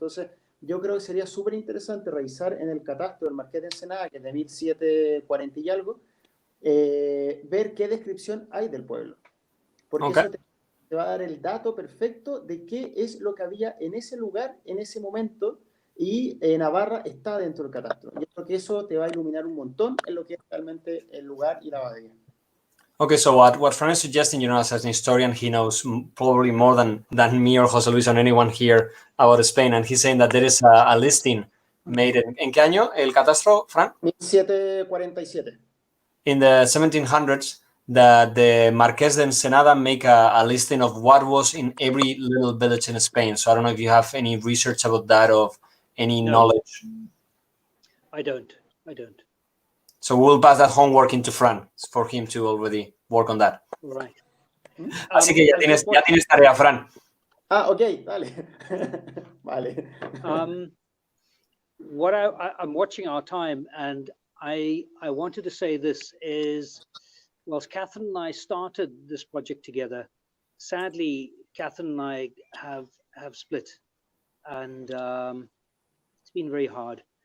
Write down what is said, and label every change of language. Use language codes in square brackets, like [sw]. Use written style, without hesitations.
[es] Entonces, yo creo que sería súper interesante revisar en el catastro del Marqués de Ensenada, que es de 1740 y algo, ver qué descripción hay del pueblo. Porque eso te va a dar el dato perfecto de qué es lo que había en ese lugar, en ese momento, y Navarra está dentro del catastro. Yo creo que eso te va a iluminar un montón en lo que es realmente el lugar y la abadía. [en] Okay, so what Fran is suggesting, as an historian, he knows probably more than me or José Luis or anyone here about Spain, and he's saying that there is a listing made [es] ¿en qué año el catastro, Fran? 1747. [en] In the 1700s, that the Marqués de Ensenada make a listing of what was in every little village in Spain. So I don't know if you have any research about that, of any knowledge. I don't. So we'll pass that homework into Fran for him to already work on that. Right. [es] Así que ya tienes tarea, Fran. Ok, dale. Vale. [en] What I'm watching our time, and I wanted to say this is, whilst Catherine and I started this project together, sadly, Catherine and I have split, and it's been very hard.